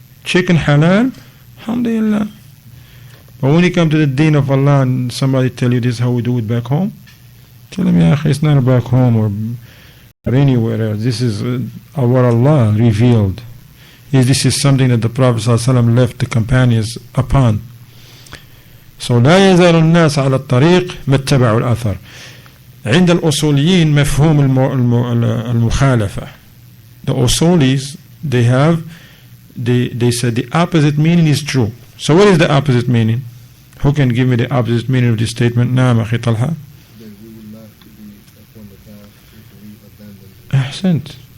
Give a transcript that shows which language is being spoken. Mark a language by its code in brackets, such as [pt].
[en] Chicken halal, alhamdulillah. But when you come to the deen of Allah and somebody tell you this is how we do it back home, tell them, yeah, it's not back home or anywhere else. This is what Allah revealed. This is something that the Prophet ﷺ left the companions upon. [ar] So لا يزال الناس على الطريق ما اتبعوا الأثر. عند الأصوليين مفهوم المخالفة. [en] The Usulis, they said the opposite meaning is true. So what is the opposite meaning? Who can give me the opposite meaning of this statement? [ar] نعم أخي طلحة. أحسنت.